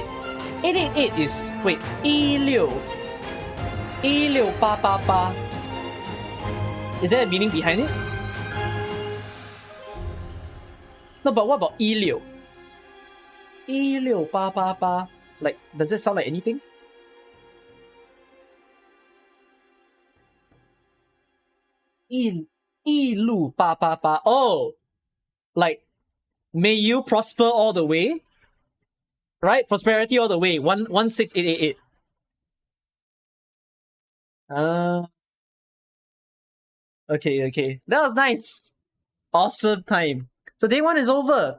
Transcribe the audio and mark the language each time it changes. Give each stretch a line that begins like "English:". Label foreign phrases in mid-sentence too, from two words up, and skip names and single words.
English: 888 is, wait, 16888. Is there a meaning behind it? No, but what about 16? 16888. Like, does that sound like anything? Ilu pa pa pa. Oh, like, may you prosper all the way? Right? Prosperity all the way. 16888. Okay. That was nice. Awesome time. So day 1 is over.